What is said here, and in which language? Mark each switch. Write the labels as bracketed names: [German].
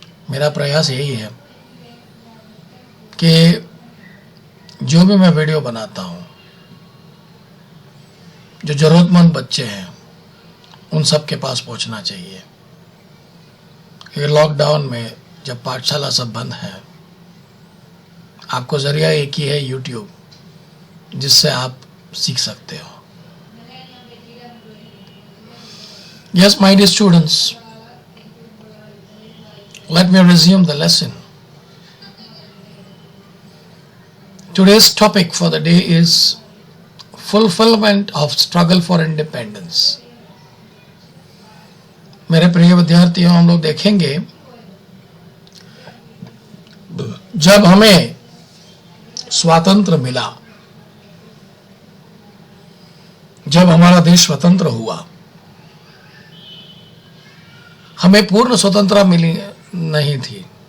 [Hindi] मेरा प्रयास यही है कि जो भी मैं वीडियो बनाता हूं, जो जरूरतमंद बच्चे हैं उन सब के पास पहुंचना चाहिए। ये लॉकडाउन में जब पाठशाला सब बंद है, आपको जरिया एक ही है, यूट्यूब, जिससे आप सीख सकते हो। [English] Yes, my dear students, let me resume the lesson. Today's topic for the day is fulfillment of struggle for independence. [Hindi] मेरे प्रिय विद्यार्थियों, हम लोग देखेंगे जब हमें स्वातंत्र मिला, जब हमारा देश स्वतंत्र हुआ, हमें पूर्ण स्वतंत्रता मिली नहीं थी।